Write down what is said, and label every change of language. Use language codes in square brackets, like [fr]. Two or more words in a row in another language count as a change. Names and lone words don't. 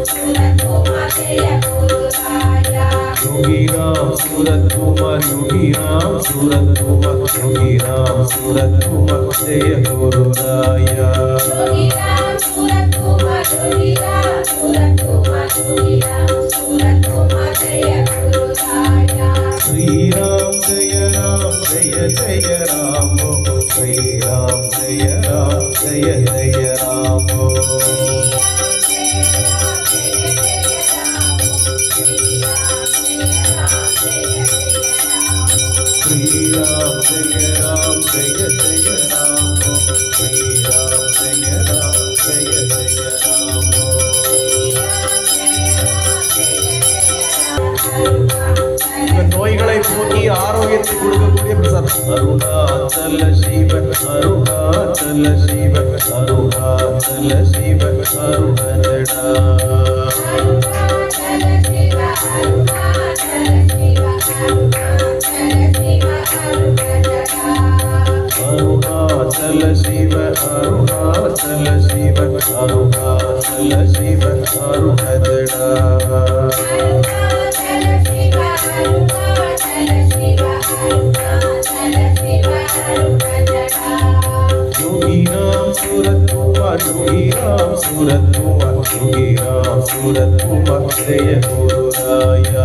[sa] सूरत कुमार जय गुरु राया योगी राम सूरत कुमार योगी राम सूरत कुमार योगी राम सूरत कुमार जय गुरु राया योगी राम सूरत कुमार योगी राम सूरत कुमार योगी राम सूरत कुमार जय गुरु राया श्री राम जय जय राम श्री राम जय जय राम श्री राम जय राम जय जय राम श्री राम जय जय राम [ta] நோய்களை போக்கி ஆரோக்கியத்தை கொடுக்கக்கூடிய பிரசாதம் அருணாச்சல சிவ அருணாச்சல சிவ அருணாச்சல சிவ அருணஜடா [sa] அருணாச்சல அருணாச்சல சிவ அருணாச்சல சிவ அருணாச்சல சிவ அருணஜடா योगी राम सूरत कुमार योगी राम सूरत कुमार योगी राम सूरत कुमार जय गुरु राया